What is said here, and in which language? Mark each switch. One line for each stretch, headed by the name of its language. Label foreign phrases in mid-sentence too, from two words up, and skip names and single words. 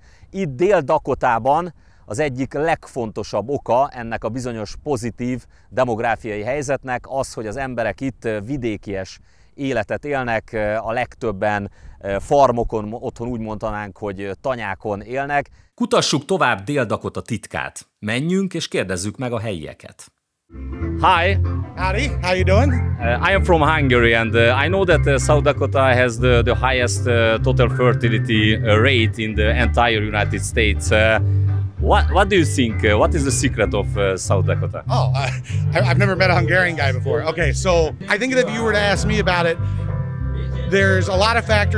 Hungarian: Itt Dél-Dakotában az egyik legfontosabb oka ennek a bizonyos pozitív demográfiai helyzetnek az, hogy az emberek itt vidékies életet élnek, a legtöbben farmokon, otthon úgy mondanánk, hogy tanyákon élnek. Kutassuk tovább Dél-Dakota titkát. Menjünk és kérdezzük meg a helyieket.
English: Hi. Howdy. How you doing? I am from Hungary, and I know that South Dakota has the highest total fertility rate in the entire United States. What do you think? What is the secret of South Dakota? Oh, I've never met a Hungarian guy before. Okay, so I think that if you were to ask me about it, there's a lot of factors.